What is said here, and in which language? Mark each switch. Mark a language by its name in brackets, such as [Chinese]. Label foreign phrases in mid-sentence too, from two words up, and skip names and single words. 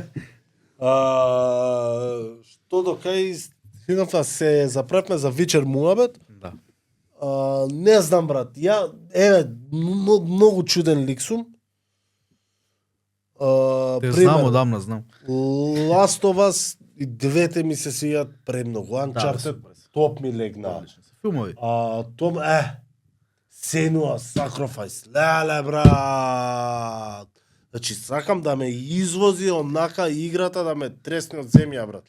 [Macedonian] Што до кај стигнавме се запретме за вечер муабет. да. Не знам брат, ја еве многу чуден лик сум. Те знам одамна, знам. Last of Us и двете ми се свијат премногу. Uncharted супер. топ ми легна. Филмови. Том Сенуа Sacrifice. Леле брат. Значи сакам да ме извози онака играта да ме тресне од земја брат.